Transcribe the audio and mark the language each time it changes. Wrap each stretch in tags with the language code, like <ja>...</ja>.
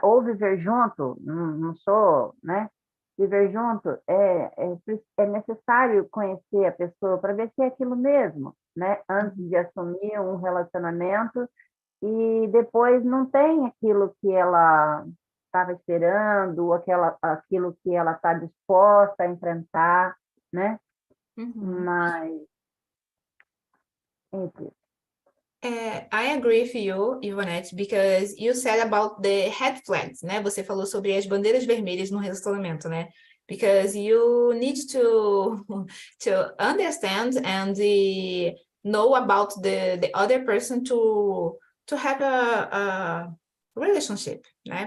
<pt>Ou viver junto, não sou, né? Viver junto é necessário conhecer a pessoa para ver se é aquilo mesmo, né? Antes de assumir um relacionamento e depois não tem aquilo que ela estava esperando, aquilo que ela está disposta a enfrentar, né? Mas, enfim.</pt> <en>I agree with you, Ivonette, because you said about the red flags, né?</en> <pt>Você falou sobre as bandeiras vermelhas no relacionamento, né?</pt> <en>Because you need to understand and know about the other person to have a relationship, né?</en>